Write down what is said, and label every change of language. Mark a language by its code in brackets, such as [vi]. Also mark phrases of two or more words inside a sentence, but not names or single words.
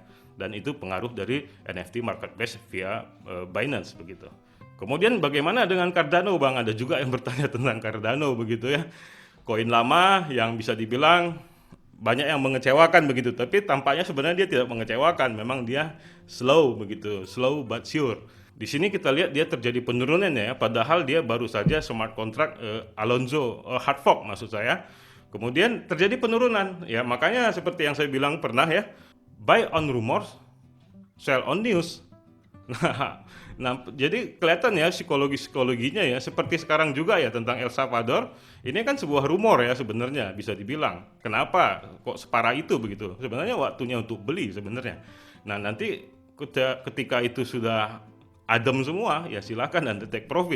[id] Dan itu pengaruh dari NFT Marketplace via Binance begitu. Kemudian bagaimana dengan Cardano Bang? Ada juga yang bertanya tentang Cardano begitu ya. Koin lama yang bisa dibilang banyak yang mengecewakan begitu, tapi tampaknya sebenarnya dia tidak mengecewakan, memang dia slow begitu, [en] slow but sure. [id] Di sini kita lihat dia terjadi penurunan ya, padahal dia baru saja [en] smart contract Alonzo hard fork [id] maksud saya. Kemudian terjadi penurunan ya, makanya seperti yang saya bilang pernah ya, [en] buy on rumors, sell on news. [id] Nah, jadi kelihatan ya psikologinya ya, seperti sekarang juga ya tentang El Salvador. Ini kan sebuah rumor ya sebenarnya bisa dibilang. Kenapa kok separah itu begitu? Sebenarnya waktunya untuk beli sebenarnya. Nah, nanti ketika itu sudah adem semua, ya silakan Anda [en] take profit.